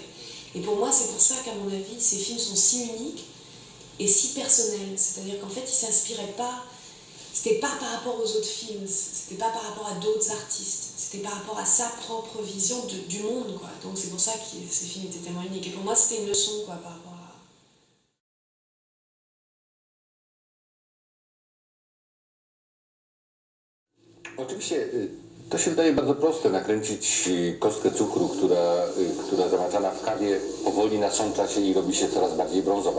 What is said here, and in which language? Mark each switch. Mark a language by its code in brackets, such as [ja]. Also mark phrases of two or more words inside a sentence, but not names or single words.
[fr] Et pour moi, c'est pour ça qu'à mon avis, ces films sont si uniques et si personnels. C'est-à-dire qu'en fait, ils ne s'inspiraient pas, c'était pas par rapport aux autres films, c'était pas par rapport à d'autres artistes, c'était par rapport à sa propre vision du monde, quoi. Donc c'est pour ça que ces films étaient tellement uniques. Et pour moi, c'était une leçon, quoi, par rapport à... [pl] Oczywiście to się wydaje bardzo proste, nakręcić kostkę cukru, która zamaczana w kawie powoli nasącza się i robi się coraz bardziej brązowa.